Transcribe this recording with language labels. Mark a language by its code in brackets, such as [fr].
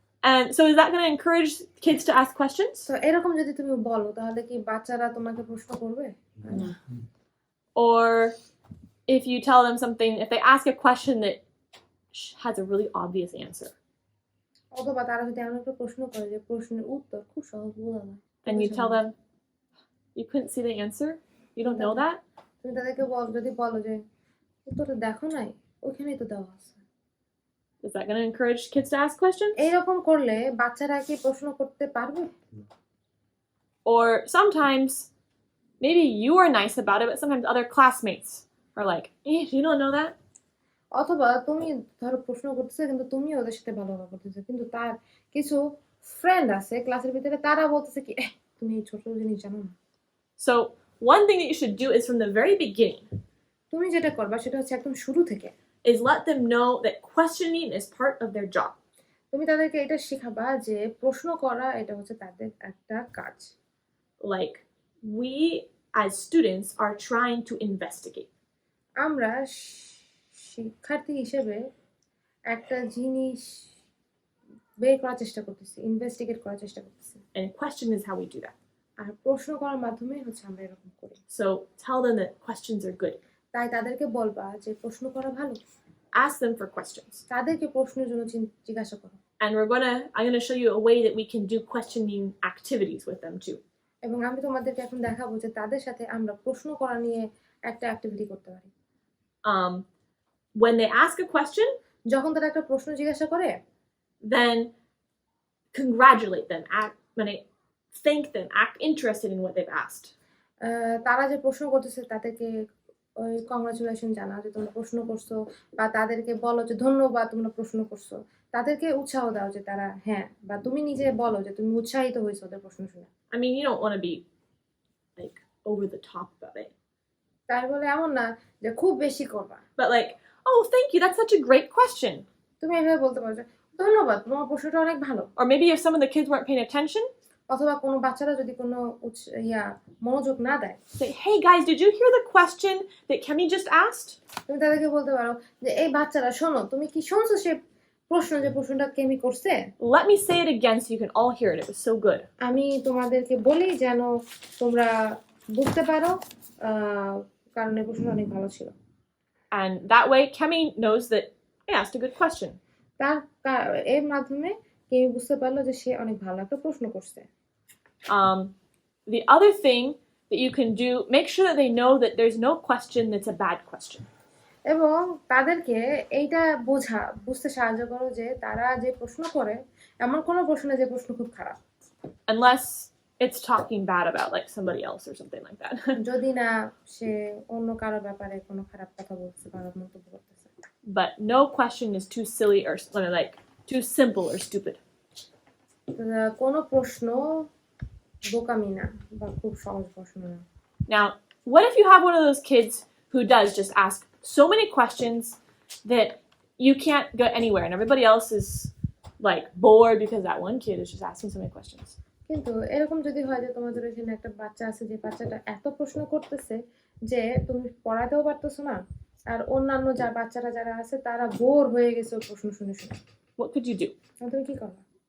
[en] And so is that going to encourage kids to ask questions? [bn] তো এরকম যদি তুমি বলো তাহলে কি বাচ্চারা তোমাকে প্রশ্ন করবে? [en] Or if you tell them something, if they ask a question that has a really obvious answer, [bn] অথবা তারা যদি এমন একটা প্রশ্ন করে যে প্রশ্নের উত্তর খুব সহজ বোঝা যায়, [en] and you tell them you couldn't see the answer, you don't know that, [bn] তুমি তাদেরকে যদি বলো যে উত্তরটা দেখো নাই, ওখানেই তো দেওয়া আছে, [en] is that going to encourage kids to ask questions? [bn] এইরকম করলে বাচ্চারা কি প্রশ্ন করতে পারবে? [en] Or sometimes maybe you are nice about it, but sometimes other classmates are like, you don't know that. [bn] অথবা তুমি ধরো প্রশ্ন করতেছো কিন্তু তুমি ওদের সাথে ভালোভাবে করতেছো, কিন্তু তার কিছু ফ্রেন্ড আছে ক্লাসের ভিতরে, তারা বলতেছে কি তুমি এই ছোট জিনিস জানো না। [en] So one thing that you should do is from the very beginning, [bn] তুমি যেটা করবা সেটা হচ্ছে একদম শুরু থেকে [en] is let them know that questioning is part of their job. [bn] তুমি তাদেরকে এটা শেখাবা যে প্রশ্ন করা এটা হচ্ছে তাদের একটা কাজ। [en] Like, we as students are trying to investigate. [bn] আমরা শিক্ষার্থী হিসেবে একটা জিনিস বের করার চেষ্টা করতেছি, ইনভেস্টিগেট করার চেষ্টা করতেছি, [en] And question is how we do that. [bn] আর প্রশ্ন করার মাধ্যমে হচ্ছে আমরা এরকম করি। [en] So tell them that questions are good. [bn] তাই তাদেরকে বলবা যে প্রশ্ন করা ভালো, [en] Ask them for questions. [bn] তাদেরকে প্রশ্নের জন্য জিজ্ঞাসা করো। [en] And I'm gonna show you a way that we can do questioning activities with them too. [bn] এবং আমি তোমাদেরকে এখন দেখাবো যে তাদের সাথে আমরা প্রশ্ন করা নিয়ে একটা অ্যাক্টিভিটি করতে পারি। [en] When they ask a question, [bn] যখন তারা একটা প্রশ্ন জিজ্ঞাসা করে, [en] then congratulate them, thank them, act interested in what they've asked. [bn] তারা যে প্রশ্ন করতেছে তাদেরকে ওই কংগ্রাচুলেশন জানাও যে তোমরা প্রশ্ন করছো, বা তাদেরকে বলো যে ধন্যবাদ তোমরা প্রশ্ন করছো, তাদেরকে উৎসাহ দাও যে তারা হ্যাঁ, বা তুমি নিজে বলো যে তুমি উৎসাহিত হয়েছো ওদের প্রশ্ন শুনে। [en] I mean, you don't want to be like over the top about it, [bn] তাই বলে এমন না যে খুব বেশি করবা, [en] but like, oh, thank you, that's such a great question. [bn] তুমি এভাবে বলতে পারো যে ধন্যবাদ তোমার প্রশ্নটা অনেক ভালো। [en] Or maybe if some of the kids weren't paying attention, [bn] অথবা কোনো বাচ্চারা যদি কোনো মনোযোগ না দেয়, [en] say, hey guys, did you hear the question that Kemi just asked? [bn] তুমি তাদেরকে বলতে পারো যে এই বাচ্চারা শোনো, তুমি কি শুনছো সে প্রশ্নটা কেমি করছে? [en] Let me say it again so you can all hear it. It was so good. [bn] আমি তোমাদেরকে বলি যেন তোমরা বুঝতে পারো, কারণ এই প্রশ্নটা অনেক ভালো ছিল। [en] And that way, Kemi knows that I asked a good question. [bn] এর মাধ্যমে কেমি বুঝতে পারলো যে সে অনেক ভালো একটা প্রশ্ন করছে। [en] The other thing that you can do, make sure that they know that there's no question that's a bad question. [bn] এবং তাদেরকে এইটা বুঝতে সাহায্য করো যে তারা যে প্রশ্ন করে এমন কোনো প্রশ্ন যে প্রশ্ন খুব খারাপ, [en] Unless it's talking bad about like somebody else or something like that. [bn] যদি না সে অন্য কারো ব্যাপারে কোনো খারাপ কথা বলছে বা মন্তব্য করতেছে। [en] But no question is too silly or like too simple or stupid. [bn] কোনো প্রশ্ন বোকামি না বা খুব সহজ প্রশ্ন না। [en] Now, what if you have one of those kids who does just ask so many questions that you can't go anywhere and everybody else is like bored because that one kid is just asking so many questions? [bn] কিন্তু এরকম যদি হয় যে তোমাদের এখানে একটা বাচ্চা আছে যে বাচ্চাটা এত প্রশ্ন করতেছে যে তুমি পড়াতেও পারতেছো না, আর অন্যান্য বাচ্চারা যারা আছে তারা বোর হয়ে গেছে ওই প্রশ্ন শুনে শুনে, [en] What could you do? [bn] তুমি কি করবা?